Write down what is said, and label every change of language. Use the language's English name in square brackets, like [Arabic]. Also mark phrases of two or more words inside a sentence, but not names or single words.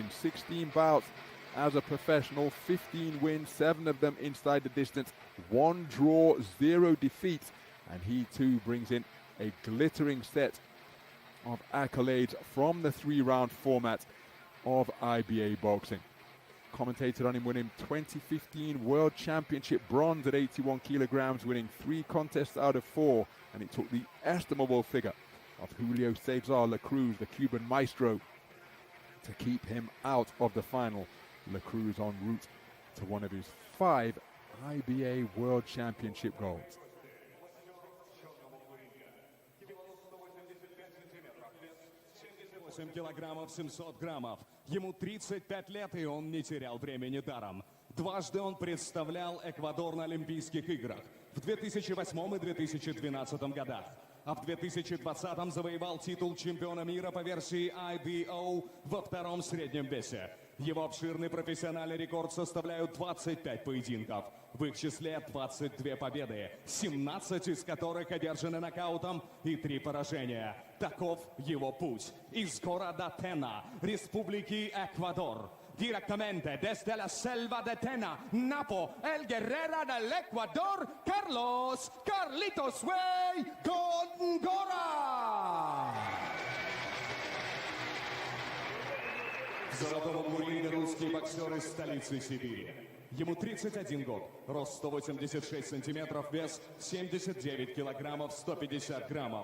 [English] 16 bouts as a professional, 15 wins, 7 of them inside the distance, 1 draw, 0 defeats, and he too brings in a glittering set of accolades from the 3-round format of IBA boxing. Commentated on him winning 2015 World Championship bronze at 81 kilograms, winning 3 contests out of 4, and it took the estimable figure of Julio Cesar La Cruz, the Cuban maestro, to keep him out of the final. La Cruz en route to one of his 5 IBA World Championship golds. [Russian] Килограммов 700 граммов. Ему 35 лет, и он не терял времени даром. Дважды он представлял Эквадор на Олимпийских играх в 2008 и 2012 годах. А в 2020 завоевал титул чемпиона мира по версии IBO во 2-м среднем весе. Его обширный профессиональный рекорд составляют 25 поединков. В их числе 22 победы, 17 из которых одержаны нокаутом и 3 поражения. Таков его путь. Из города Тена, Республики Эквадор. [Spanish] direttamente desde la selva de Tena, Napo, el guerrero del Ecuador, Carlos Carlitos Way Gongora! [Russian] В золотом углу ринга русский боксер из столицы Сибири. Ему 31 год, рост 186 сантиметров, вес 79 килограммов 150 граммов.